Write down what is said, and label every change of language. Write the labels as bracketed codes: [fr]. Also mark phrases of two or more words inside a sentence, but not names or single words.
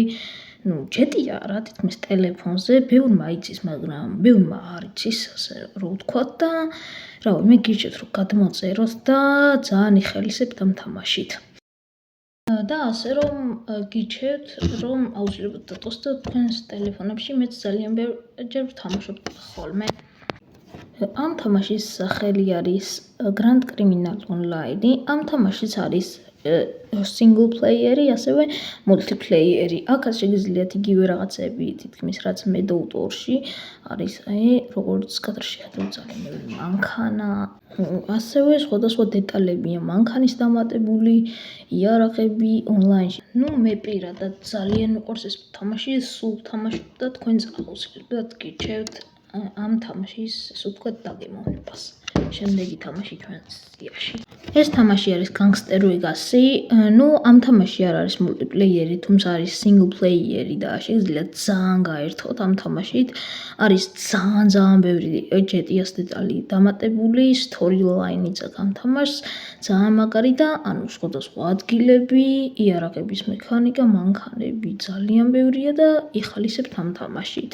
[ka] ჯეტია რა თითქმის ტელეფონზე, ბევრმა იცის, მაგრამ ბევრმა არ იცის, ასე რომ ვთქვათ და მე გირჩევთ რომ გადმოწეროთ და ძალიან იხელისებთ ამ თამაშით. და ასე რომ გირჩევთ რომ აუცილებლად დატოვოთ თქვენს ტელეფონებში, მეც ძალიან ბევრჯერ ვთამაშობ ხოლმე. ამ თამაშის სახელი არის Grand Criminal Online. ამ თამაშიც არის [en] single player- [ka] ი, ასევე multiplayer-ი. აქაც შეგიძლიათ იგივე რაღაცები თითქმის რაც Medout 2-ში არის, როგორც კადრში ხედავთ ძალიან ბევრი მანქანა, ასევე სხვადასხვა დეტალებია მანქანის დამატებული, იარაღები ონლაინში. მე პირადად ძალიან მიყვარს ეს თამაში, სულ ვთამაშობ და თქვენც აუცილებლად გირჩევთ ამ თამაშის, ასე ვთქვათ, დაგემოვნებას. შემდეგი თამაში ჩვენს სიაში. ეს თამაში არის Gangster Vegas-ი. ამ თამაში არ არის multiplayer-ი, თუმცა არის [en] single player- [ka] ი და შეგიძლიათ ძალიან გაერთოთ ამ თამაშით. არის ძალიან ბევრი ჯეტიას დეტალი დამატებული, storyline-იც აქვს ამ თამაშს, ძალიან მაგარი და სხვადასხვა ადგილები, იარაღების მექანიკა, მანქანები ძალიან ბევრია და იხალისებთ ამ თამაშით.